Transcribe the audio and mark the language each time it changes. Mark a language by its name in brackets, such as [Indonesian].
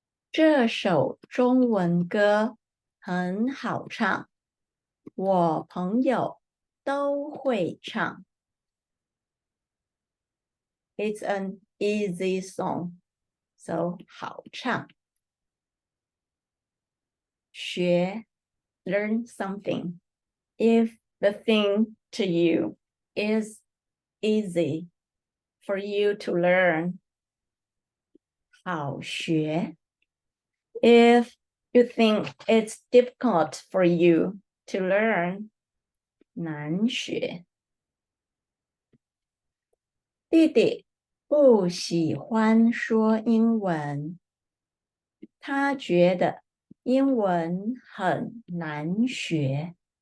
[Chinese] 这首中文歌很好唱，我朋友都会唱。 [English] It's an easy song, so 好唱。学 learn something. If the thing to you is easy for you to learn, 好学。 If you think it's difficult for you to learn, 难学。 [Chinese] 弟弟不喜欢说英文，他觉得英文很难学。